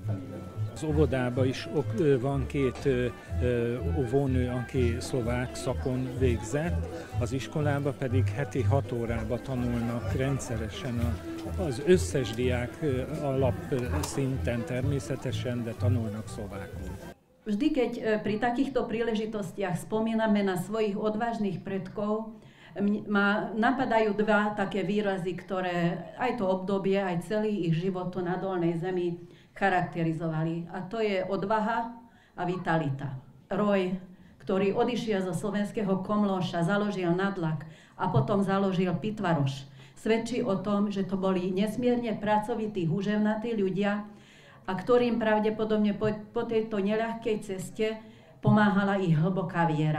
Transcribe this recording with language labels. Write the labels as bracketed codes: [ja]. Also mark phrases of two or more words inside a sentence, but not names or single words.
[hu] Az óvodában is van 2 óvónő, aki szlovák szakon végzett, az iskolában pedig heti 6 órába tanulnak rendszeresen az összes diák alapszinten természetesen, de tanulnak szlovákul. [sk] Vždy, keď pri takýchto príležitostiach spomíname na svojich odvážnych predkov, ma napadajú 2 také výrazy, ktoré aj to obdobie, aj celý ich život tu na Dolnej Zemi charakterizovali. A to je odvaha a vitalita. Roj, ktorý odišiel zo slovenského Komlóša, založil Nadlak a potom založil Pitvaroš, svedčí o tom, že to boli nesmierne pracovití, húževnatí ľudia, a ktorým pravdepodobne po tejto neľahkej ceste pomáhala ich hlboká viera.